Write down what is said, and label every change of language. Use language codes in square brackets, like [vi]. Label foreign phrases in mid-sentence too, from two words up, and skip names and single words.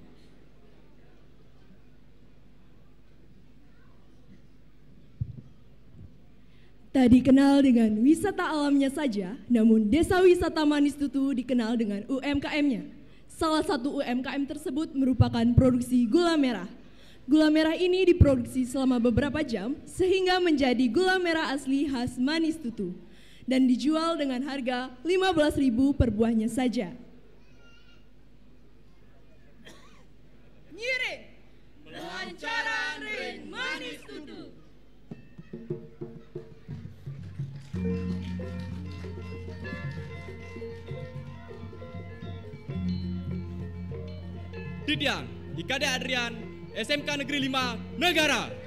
[id] Tak dikenal dengan wisata alamnya saja, namun Desa Wisata Manis Tutu dikenal dengan UMKM-nya. Salah satu UMKM tersebut merupakan produksi gula merah. Gula merah ini diproduksi selama beberapa jam sehingga menjadi gula merah asli khas Manis Tutu. dan dijual dengan harga 15.000 per buahnya saja. [ban] Nyiring, melancaran ring manis tutu. Didiang, Ikade Adrian, SMK Negeri 5, Negara.